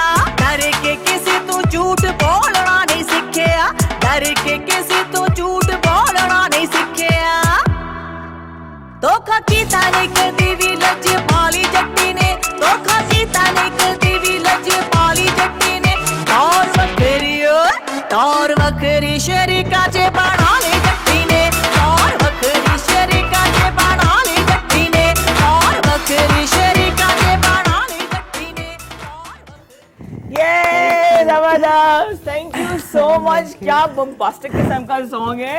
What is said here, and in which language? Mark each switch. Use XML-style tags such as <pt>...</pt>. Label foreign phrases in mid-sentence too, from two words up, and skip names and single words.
<pa>ڈر کے کسی تو جھوٹ بولنا نہیں سکھیا, ڈر کے کسی تو جھوٹ بولنا نہیں سکھیا. دھوکھا کیتا نہیں کدی وی لج پالی جٹی نے, دھوکھا کیتا نہیں کدی وی لج پالی جٹی نے. تور وکھری شریکا چے بنا لی جٹی نے, تور وکھری شریکا چے بنا لی جٹی نے, تور وکھری شریکا چے بنا لی جٹی نے.</pa> <ur>یہ زبردست,</ur> <en>thank you so much.</en> <ur>کیا بمباسٹک قسم کا سانگ ہے.</ur>